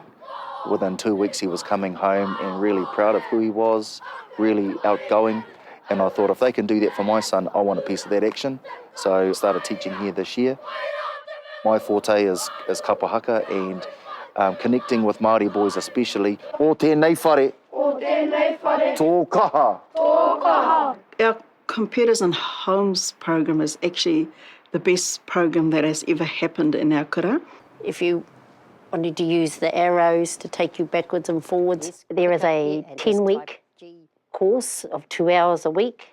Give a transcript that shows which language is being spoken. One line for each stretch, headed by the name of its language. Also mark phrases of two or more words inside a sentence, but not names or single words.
English: Within 2 weeks, he was coming home and really proud of who he was, really outgoing. And I thought, if they can do that for my son, I want a piece of that action. So I started teaching here this year. My forte is kapahaka and connecting with Māori boys especially.
Māori: O tēnei whare. O tēnei whare. Tō kaha. Tō kaha.
English: Our Computers and Homes program is actually the best program that has ever happened in our kura. If you wanted to use the arrows to take you backwards and forwards, there is a 10-week course of 2 hours a week.